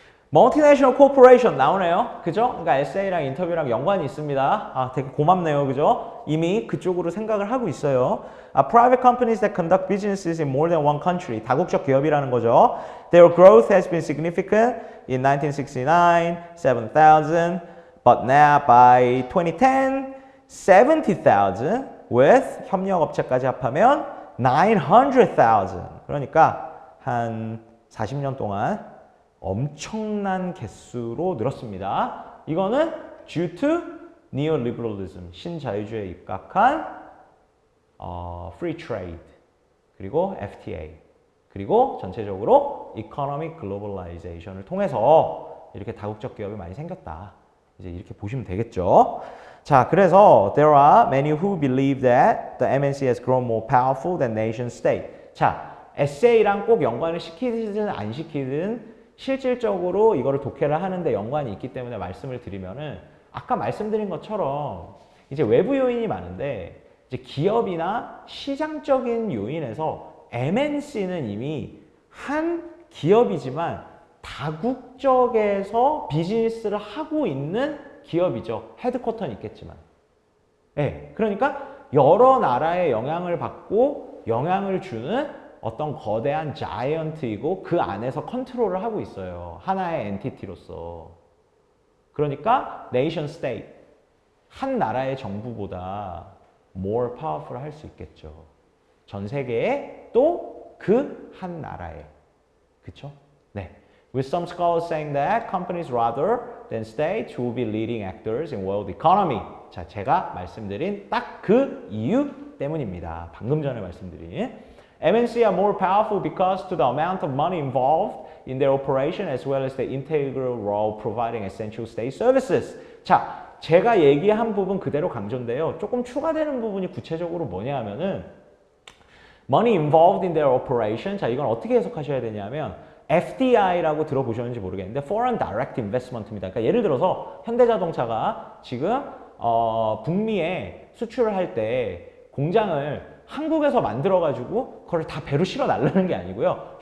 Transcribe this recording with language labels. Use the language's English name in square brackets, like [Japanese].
[Korean] Multinational Corporation 나오네요. 그죠? 그러니까 에세이랑 인터뷰랑 연관이 있습니다. 아, 되게 고맙네요. 그죠? 이미 그쪽으로 생각을 하고 있어요. [English] Private companies that conduct businesses in more than one country. [Korean] 다국적 기업이라는 거죠. [English] Their growth has been significant in 1969, 7,000, but now by 2010, 70,000 with [Korean] 협력업체까지 합하면 [English] 900,000. [Korean] 그러니까 한 40년 동안 엄청난 개수로 늘었습니다. 이거는 [English] due to neoliberalism, [Korean] 신자유주의에 입각한 free trade, 그리고 FTA, 그리고 전체적으로 [English] economic globalization [Korean] 을 통해서 이렇게 다국적 기업이 많이 생겼다. 이제 이렇게 보시면 되겠죠. 자, 그래서 [English] there are many who believe that the MNC has grown more powerful than nation state. [Korean] 자, 에세이랑 꼭 연관을 시키든 안 시키든 실질적으로 이거를 독해를 하는데 연관이 있기 때문에 말씀을 드리면은 아까 말씀드린 것처럼 이제 외부 요인이 많은데 이제 기업이나 시장적인 요인에서 MNC는 이미 한 기업이지만 다국적에서 비즈니스를 하고 있는 기업이죠. 헤드쿼터는 있겠지만. 네, 그러니까 여러 나라의 영향을 받고 영향을 주는 어떤 거대한 자이언트이고 그 안에서 컨트롤을 하고 있어요. 하나의 엔티티로서. 그러니까 네이션 스테이트, 한 나라의 정부보다 [English] more powerful [Korean] 할 수 있겠죠. 전 세계에 또 그 한 나라에. 그쵸? 네. [English] With some scholars saying that companies rather than states will be leading actors in world economy. [Korean] 자, 제가 말씀드린 딱 그 이유 때문입니다. 방금 전에 말씀드린. [English] MNC are more powerful because to the amount of money involved in their operation as well as the integral role providing essential state services. [Korean] 자, 제가 얘기한 부분 그대로 강조인데요. 조금 추가되는 부분이 구체적으로 뭐냐 하면은 [English] money involved in their operation. [Korean] 자, 이건 어떻게 해석하셔야 되냐면 FDI라고 들어보셨는지 모르겠는데 Foreign Direct Investment입니다. 그러니까 예를 들어서 현대자동차가 지금 북미에 수출을 할 때 공장을 한국에서 만들어가지고 그걸 다 배로 실어 날르는 게 아니고요.